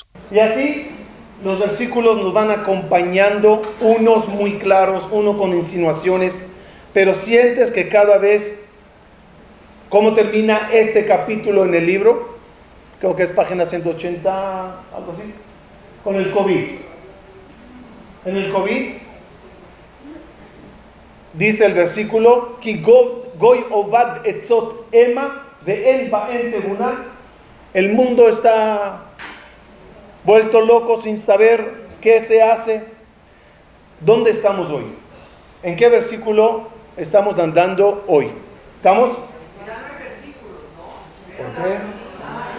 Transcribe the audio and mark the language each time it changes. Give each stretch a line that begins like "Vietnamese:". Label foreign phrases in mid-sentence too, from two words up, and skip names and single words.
Spanish: Y así los versículos nos van acompañando, unos muy claros, uno con insinuaciones, pero sientes que cada vez, ¿cómo termina este capítulo en el libro? Creo que es página 180, algo así, con el COVID. En el COVID dice el versículo,
Hebrew: כי גוי אבד עצות המה ואין בהם תבונה.
Spanish: El mundo está vuelto loco sin saber qué se hace. ¿Dónde estamos hoy? ¿En qué versículo estamos andando hoy? ¿Estamos? ¿Por qué?